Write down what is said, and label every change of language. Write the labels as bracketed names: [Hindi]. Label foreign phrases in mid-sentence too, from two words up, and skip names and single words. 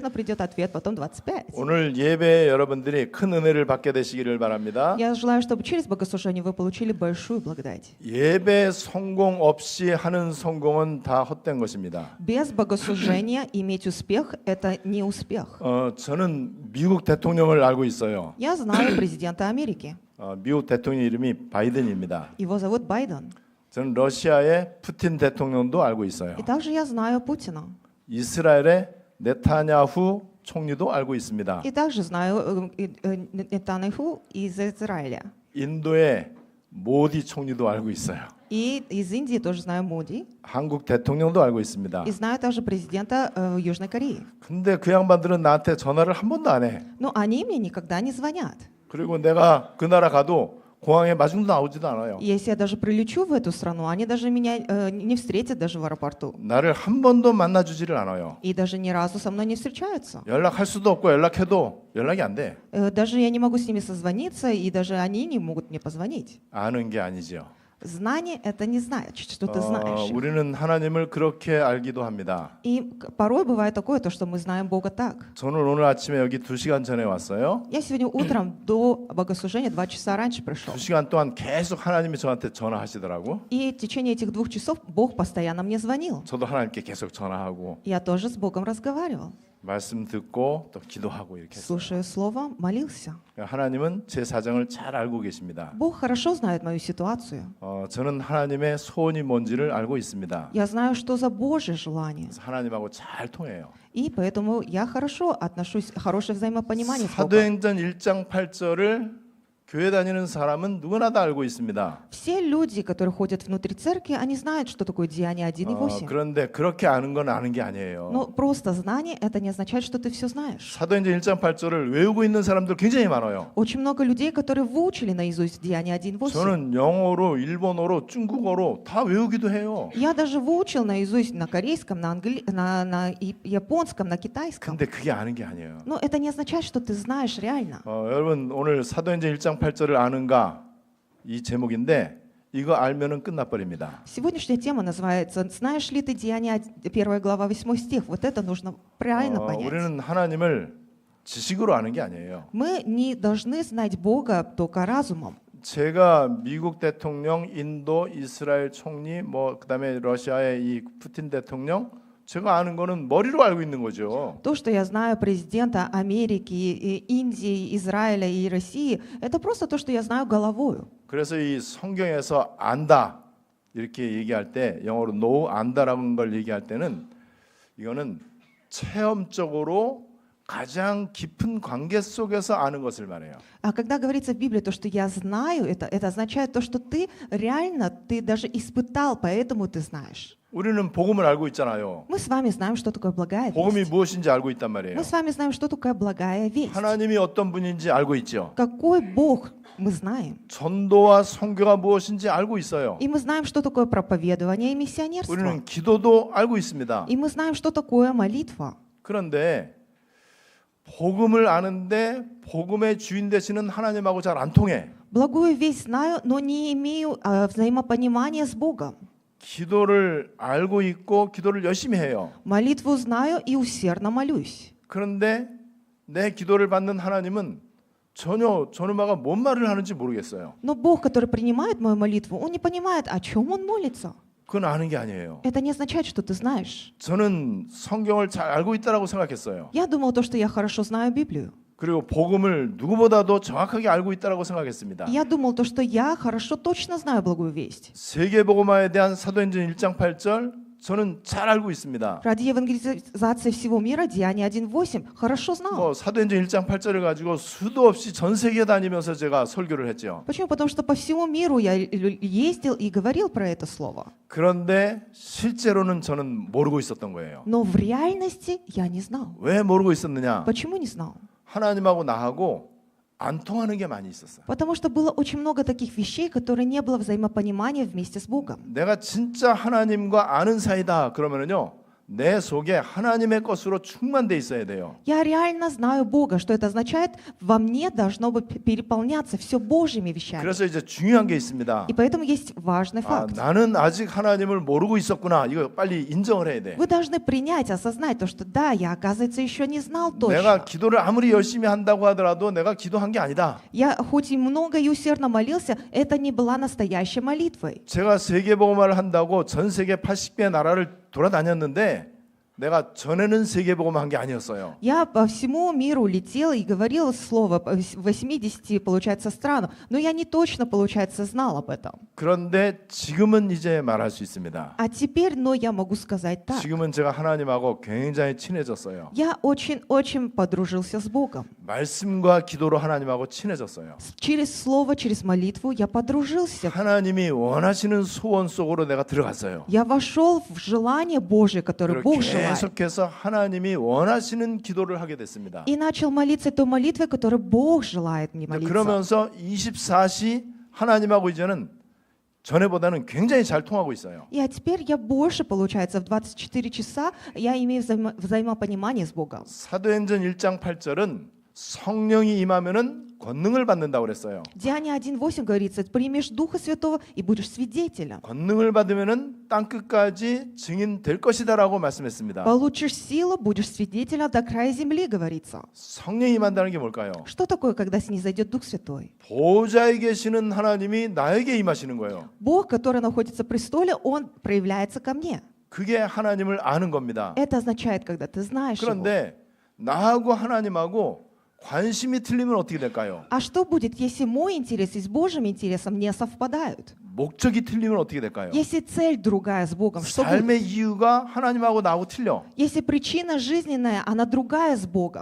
[Russian] конечно, придет ответ потом 25. [Korean] 오늘 예배에 여러분들이 큰 은혜를 받게 되시기를 바랍니다. [Russian] Я желаю, чтобы через богослужение вы получили большую благодать. [Korean] 예배 성공 없이 하는 성공은 다 헛된 것입니다. [Russian] Без богослужения иметь успех – это не успех. [Korean] 저는 미국 대통령을 알고 있어요. [Russian] Я знаю президента Америки. [Korean] 미국 대통령 이름이 바이든입니다. [Russian] Его зовут Байден. [Korean] 저는 러시아의 푸틴 대통령도 알고 있어요. [Russian] И также я знаю Путина. [Korean] 이스라엘의 네타냐후 총리도 알고 있습니다. [Russian] И также знаю Нетаньяху из Израиля. [Korean] 인도의 모디 총리도 알고 있어요. [Russian] И из Индии тоже знаю Моди. [Korean] 한국 대통령도 알고 있습니다. [Russian] И знаю также президента Южной Кореи. [Korean] 근데 그 양반들은 나한테 전화를 한 번도 안 해. [Russian] Но они мне никогда не звонят. [Korean] 그리고 내가 그 나라 가도 공항에 마중도 나오지도 않아요. [Russian] Если я даже прилечу в эту страну, они даже меня не встретят даже в аэропорту. [Korean] 나를 한 번도 만나주지를 않아요. [Russian] И даже ни разу со мной не встречаются. [Korean] 연락할 수도 없고 연락해도 연락이 안 돼. [Russian] Даже я не могу с ними созвониться, и даже они не могут мне позвонить. [Korean] 아는 게 아니죠. [Russian] Знание – это не значит, что ты знаешь. [Korean] 우리는 하나님을 그렇게 알기도 합니다. [Russian] И порой бывает такое, то, что мы знаем Бога так. [Korean] 저는 오늘 아침에 여기 2시간 전에 왔어요. [Russian] Я сегодня утром до богослужения 2 часа раньше пришел. [Korean] 2시간 동안 계속 하나님이 저한테 전화하시더라고. [Russian] И в течение этих 2 часов Бог постоянно мне звонил. [Korean] 저도 하나님께 계속 전화하고 [Russian] Я тоже с Богом разговаривал. [Korean] 말씀 듣고 또 기도하고 이렇게 했어요. [Russian] Слушая слово, молился. [Korean] 하나님은 제 사정을 잘 알고 계십니다. [Russian] Бог хорошо знает мою ситуацию. [Korean] 저는 하나님의 소원이 뭔지를 알고 있습니다. [Russian] Я знаю, что за Божье желание. [Korean] 그래서 하나님하고 잘 통해요. [Russian] И поэтому я хорошо отношусь, хорошее взаимопонимание с Богом. [Korean] 사도행전 1장 8절을 교회 다니는 사람은 누구나 다 알고 있습니다. [Russian] Все люди, которые ходят внутри церкви, они знают, что такое Деяние 1:8. [Korean] 그런데 그렇게 아는 건 아는 게 아니에요. [Russian] Но просто знание – это не означает, что ты все знаешь. [Korean] 사도행전 1장 8절을 외우고 있는 사람들 굉장히 많아요. [Russian] Очень много людей, которые выучили наизусть Деяние 1:8. [Korean] 저는 영어로, 일본어로, 중국어로 다 외우기도 해요. [Russian] Я даже выучил наизусть на корейском, на японском, на китайском. [Korean] 근데 그게 아는 게 아니에요. [Russian] Но это не означает, что ты знаешь реально. [Korean] 여러분 오늘 사도행전 1장 8절을 아는가 이 제목인데 이거 알면은 끝나버립니다. [Russian] Сегодняшняя тема называется «Знаешь ли ты Деяние 1 глава 8 стих?» Вот это нужно правильно понять. [Korean] 우리는 하나님을 지식으로 아는 게 아니에요. [Russian] Мы не должны знать Бога только разумом. [Korean] 제가 미국 대통령, 인도, 이스라엘 총리, 그다음에 러시아의 이 푸틴 대통령 제가 아는 거는 머리로 알고 있는 거죠. [Russian] То, что я знаю президента Америки, Индии, Израиля и России, это просто то, что я знаю головою. [Korean] 그래서 이 성경에서 안다 이렇게 얘기할 때 영어로 know 안다라는 걸 얘기할 때는 이거는 체험적으로 가장 깊은 관계 속에서 아는 것을 말해요. [Russian] А когда говорится в Библии то, что я знаю, это означает то, что ты реально, ты даже испытал, поэтому ты знаешь. [Korean] 우리는 복음을 알고 있잖아요. [Russian] Мы с вами знаем, что такое благая [Korean] 복음이 [Russian] весть. [Korean] 무엇인지 알고 있단 말이에요. [Russian] Мы с вами знаем, что такое благая весть. [Korean] 하나님이 어떤 분인지 알고 있죠. [Russian] Какой Бог мы знаем. [Korean] 전도와 선교가 무엇인지 알고 있어요. [Russian] И мы знаем, что такое проповедование и миссионерство. [Korean] 우리는 기도도 알고 있습니다. [Russian] И мы знаем, что такое молитва. [Korean] 그런데 복음을 아는데 복음의 주인 되시는 하나님하고 잘 안 통해. [Russian] Благую весть знаю, но не имею взаимопонимания с Богом. [Korean] 기도를 알고 있고 기도를 열심히 해요. [Russian] Молитву знаю и усердно молюсь. [Korean] 그런데 내 기도를 받는 하나님은 전혀 저놈아가 뭔 말을 하는지 모르겠어요. [Russian] Но Бог, который принимает мою молитву, Он не понимает, о чем Он молится. [Korean] 그건 아는 게 아니에요. [Russian] Это не означает, что ты знаешь. [Korean] 저는 성경을 잘 알고 있다라고 생각했어요. [Russian] Я думал, то, что я хорошо знаю Библию. [Korean] 그리고 복음을 누구보다도 정확하게 알고 있다라고 생각했습니다. [Russian] Я думал, то, что я хорошо, точно знаю благую весть. [Korean] 세계 복음화에 대한 사도행전 1장 8절 저는 잘 알고 있습니다. [Russian] Ради евангелизации всего мира, Деяние 1:8, хорошо знал. [Korean] 사도행전 1장 8절을 가지고 수도 없이 전 세계 다니면서 제가 설교를 했죠. [Russian] Почему? Потому что по всему миру я ездил и говорил про это слово. [Korean] 그런데 실제로는 저는 모르고 있었던 거예요. [Russian] Но в реальности я не знал. [Korean] 왜 모르고 있었느냐? [Russian] Почему не знал? [Korean] 하나님하고 나하고 안 통하는 게 많이 있었어요. [Russian] Потому что было очень много таких вещей, которые не было взаимопонимания вместе с Богом. [Korean] 내가 진짜 하나님과 아는 사이다 그러면은요 내 속에 하나님의 것으로 충만돼 있어야 돼요. [Russian] Я реально знаю Бога. Что это означает? Во мне должно бы переполняться все Божьими вещами. [Korean] 그래서 이제 중요한 게 있습니다. [Russian] И поэтому есть важный 아, факт. [Korean] 나는 아직 하나님을 모르고 있었구나. 이거 빨리 인정을 해야 돼. [Russian] Вы должны принять, осознать то, что да, я, оказывается, еще не знал [Korean] 내가 [Russian] точно. [Korean] 기도를 아무리 열심히 한다고 하더라도 내가 기도한 게 아니다. [Russian] Я хоть и много и усердно молился, это не была настоящей молитвой. [Korean] 제가 세계복음화를 한다고 전 세계 80개 나라를 돌아다녔는데 내가 전에는 세계복음화 한 게 아니었어요. [Russian] Я по всему миру летела и говорила слово в 80, получается, странам, но я не точно, получается, знал об этом. [Korean] 그런데 지금은 이제 말할 수 있습니다. [Russian] А теперь, но я могу сказать так. [Korean] 지금은 제가 하나님하고 굉장히 친해졌어요. [Russian] Я очень-очень подружился с Богом. [Korean] 말씀과 기도로 하나님하고 친해졌어요. [Russian] Через слово, через молитву я подружился. [Korean] 하나님이 원하시는 소원 속으로 내가 들어갔어요. [Russian] Я вошел в желание Божье, которое Бог желает. [Korean] 계속해서 하나님이 원하시는 기도를 하게 됐습니다. [Russian] И начал молиться той молитвой, которой Бог желает мне молиться. [Korean] 그러면서 24시 하나님하고 이제는 전에보다는 굉장히 잘 통하고 있어요. [Russian] И теперь я больше, получается, в 24 часа я имею взаимопонимание с Богом. [Korean] 사도행전 1장 8절은 성령이 임하면은 권능을 받는다고 그랬어요. [Russian] Деяние 1:8 говорится: примешь Духа Святого и будешь свидетелем. [Korean] 권능을 받으면은 땅 끝까지 증인 될 것이다라고 말씀했습니다. [Russian] Получишь силу, будешь свидетелем до края земли, говорится. [Korean] 성령이 임한다는 게 뭘까요? [Russian] Что такое, когда снизойдет Дух Святой? [Korean] 보좌에 계시는 하나님이 나에게 임하시는 거예요. [Russian] Бог, который находится в престоле, Он проявляется ко мне. [Korean] 그게 하나님을 아는 겁니다. [Russian] Это означает, когда ты знаешь Его. [Korean] 그런데 나하고 하나님하고 관심이 틀리면 어떻게 될까요? [Russian] А что будет, если мой интерес и с Божьим интересом не совпадают? [Korean] 목적이 틀리면 어떻게 될까요? [Russian] Если цель другая с Богом, что будет? [Korean] 삶의 이유가 하나님하고 나하고 틀려. [Russian] Если причина жизненная, она другая с Богом,